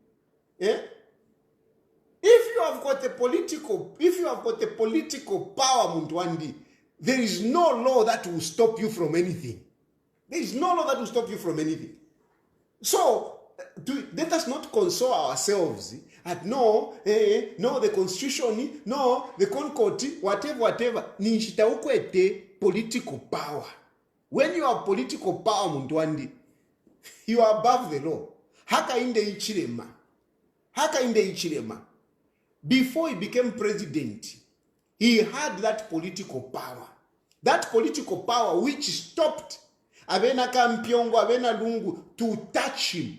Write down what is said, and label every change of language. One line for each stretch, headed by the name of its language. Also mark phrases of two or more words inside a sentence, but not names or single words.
English: If you have got the political power, Mutwandi, there is no law that will stop you from anything. So, let us not console ourselves no, no, the constitution, no, the concord, whatever.
Bemba: Ninshita ukwete
English: political power. When you have political power, Mundwandi, you are above the law. Hakainde Hichilema. Before he became president, he had that political power. That political power which stopped Avena Kampiongo, Avena Lungu to touch him.